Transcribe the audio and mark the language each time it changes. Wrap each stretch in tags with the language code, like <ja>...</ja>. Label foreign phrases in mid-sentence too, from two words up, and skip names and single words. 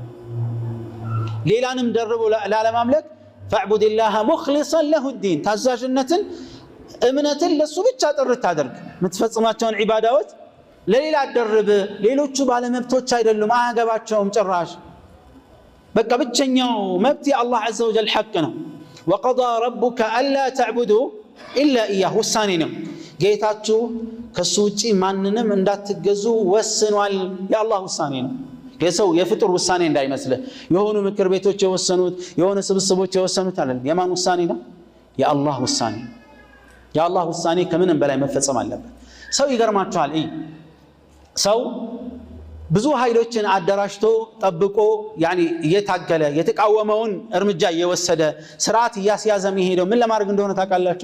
<am>ሌላንም ደርቦ ላለማምለክ</am> <ar>فاعبد الله مخلصا له الدين፣</ar> <am>ታዛዥነትን እምነትን ለሱ ብቻ ጥርት አድርግ። የምትፈጽማቸውን ዒባዳዎች ለሌላ አደርብ። ሌሎቹ ባለመብቶች አይደሉም፣ አያገባቸውም ጭራሽ። በቃ ብቸኛው መብት የአላህ</am> <ar>عز وجل</ar> <am>ሐቅ ነው።</am> <ar>وقضى ربك ألا تعبدوا إلا إياه፣</ar> <am>ውሳኔ ነው። ጌታችሁ ከሱ ውጪ ማንንም እንዳትገዙ ወስኗል። የአላህ ውሳኔ ነው። የሰው የፍጡር ውሳኔ እንዳይመስልህ። የሆኑ ምክር ቤቶች የወሰኑት የሆነ ስብስቦች የወሰኑት አይደለም። የማን ውሳኔ ነው? የአላህ ውሳኔ። የአላህ ውሳኔ ከምንም በላይ መፈጸም አለበት። ሰው ይገርማችኋል፣ ሰው ብዙ ኃይሎችን አደራጅቶ ጠብቆ እየታገለ የተቃወመውን እርምጃ እየወሰደ ስርዓት እያስያዘ የሚሄደው ምን ለማድረግ እንደሆነ ታውቃላችሁ?</am>